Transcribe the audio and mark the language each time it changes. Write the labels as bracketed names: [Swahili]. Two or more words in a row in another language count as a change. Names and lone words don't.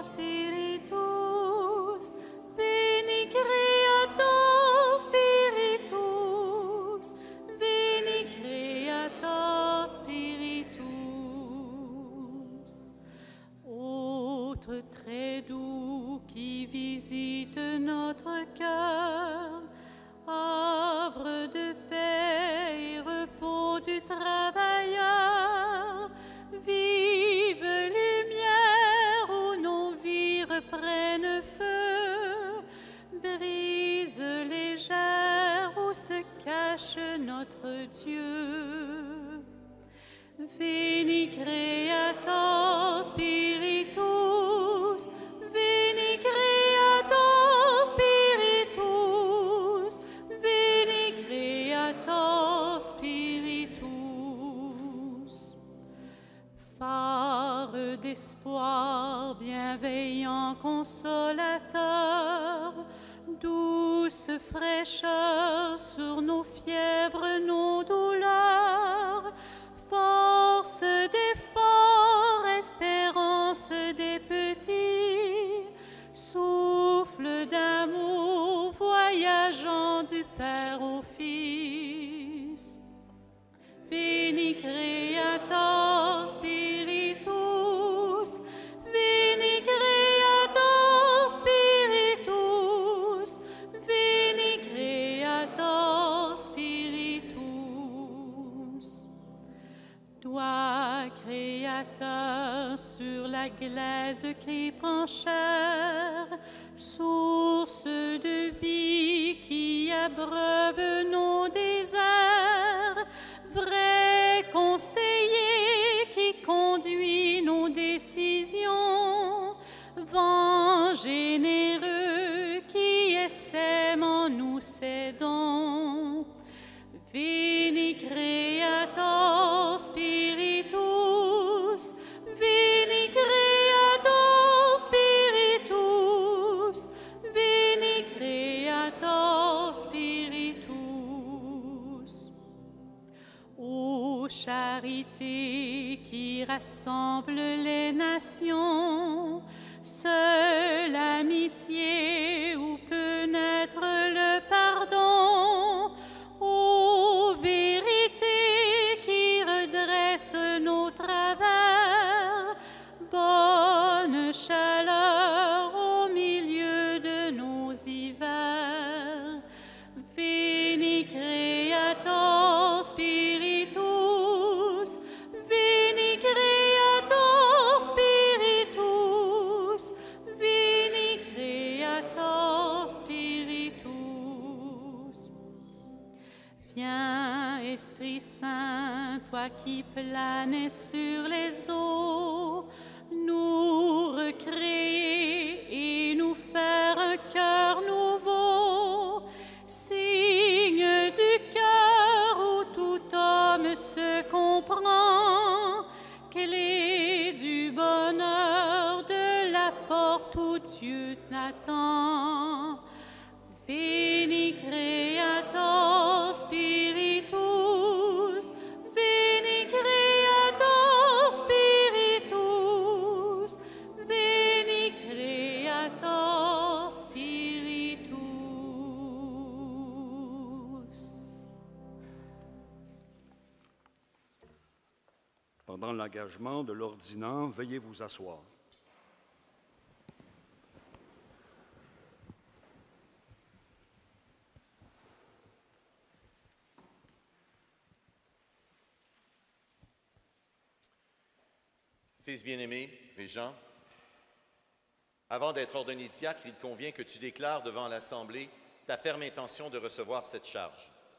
[Latin] Spiritus, Veni Creator Spiritus, Veni Creator Spiritus. [French] Autre très doux qui visite notre cœur, havre de paix et repos du travailleur, vive lumière où nos vies reprennent feu, brise légère où se cache notre Dieu. [Latin] Veni Creator Spiritus, Veni Creator Spiritus, Veni Creator Spiritus. [French] Phare d'espoir, bienveillant consolateur, douce fraîcheur sur nos fièvres, nos douleurs, force des forts, espérance des petits, souffle d'amour voyageant du Père au Fils. [Latin] Veni Creator Spiritus, Veni Creator Spiritus, Veni Creator Spiritus. [French] Toi, Créateur, sur la glaise qui prend chair, source de vie qui abreuve nos déserts, vrai conseiller qui conduit nos décisions, vent généreux qui essaime en nous ses dons. [Latin] Veni Creator Spiritus, Veni Creator Spiritus, Veni Creator Spiritus. [French] Ô charité qui rassemble les nations, seule amitié où peut naître le pardon, ô vérité qui redresse nos travers, bonne chaleur au milieu de nos hivers. [Latin] Veni Creator Spiritus, Veni Creator Spiritus, Veni Creator Spiritus. [French] Viens, Esprit Saint, toi qui planais sur les eaux, nous recréer et nous faire un cœur nouveau, signe du cœur où tout homme se comprend, clé du bonheur de la porte où Dieu t'attend. [Latin] Veni Creator Spiritus, Veni Creator Spiritus, Veni Creator Spiritus. [French] Pendant l'engagement de l'ordinant, veuillez vous asseoir. Fils bien-aimé, Régent, avant d'être ordonné diacre, il convient que tu déclares devant l'Assemblée ta ferme intention de recevoir cette charge.